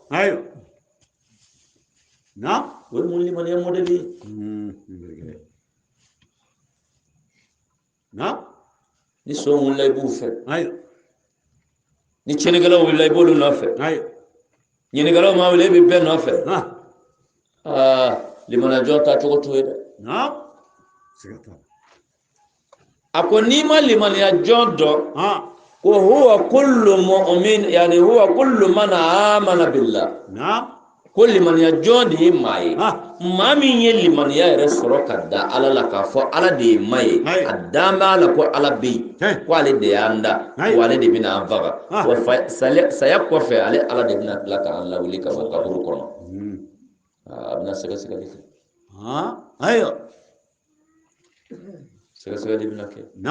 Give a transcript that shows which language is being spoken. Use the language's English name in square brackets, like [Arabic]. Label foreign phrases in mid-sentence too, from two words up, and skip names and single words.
[Bambara] o ye mun limaniya mɔdɛli ye ni sɔn wulila i b'u fɛ ni tiɲɛnikɛlaw wulila i b'olu nɔfɛ ɲininnikɛlaw ma wuli e bɛ bɛɛ nɔfɛ limaniya jɔn ta cogo to ye dɛ a ko n'i ma limaniya jɔn dɔn ko [Arabic] هو كل مؤمن يعني هو كل من آمن بالله [Bambara] ko limaniya jɔn de ye maa ye maa min ye limaniya yɛrɛ sɔrɔ ka da ala la k'a fɔ ala de ye maa ye a dan bɛ ala ko ala bɛ yen ko ale de y'an da wa ale de bɛna an faga wa saya kɔfɛ ale ala de bɛna tila k'an lawuli ka bɔ kaburu kɔnɔ a bɛna sɛgɛsɛgɛli kɛ sɛgɛsɛgɛli bɛna kɛ